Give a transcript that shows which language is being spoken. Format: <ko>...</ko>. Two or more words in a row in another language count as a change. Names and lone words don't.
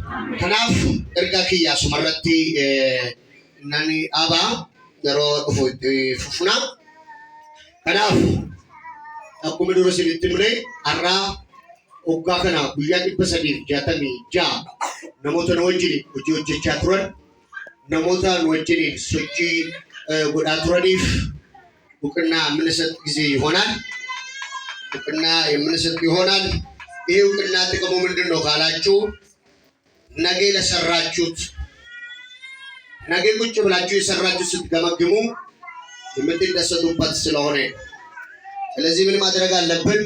<om>Kanaaf ergaa kiyyaa sumarratti nani abaa yeroo dhufu fufuna. Kanaaf akkuma dura isinitti himne har'aa waggaa kana guyyaa 366 namoota nu wajjin hojii hojjechaa turan namoota nu wajjin sochii godhaa turaniif</om> <am>እውቅና የምንሰጥ ጊዜ ይሆናል። እውቅና የምንሰጥ ይሆናል። ይህ እውቅና ጥቅሙ ምንድን ነው ካላችሁ ነገ ለሰራችሁት ነገ ቁጭ ብላችሁ የሰራችሁት ስትገመግሙ የምትደሰቱበት ስለሆነ ስለዚህ ምን ማድረግ አለብን?</am>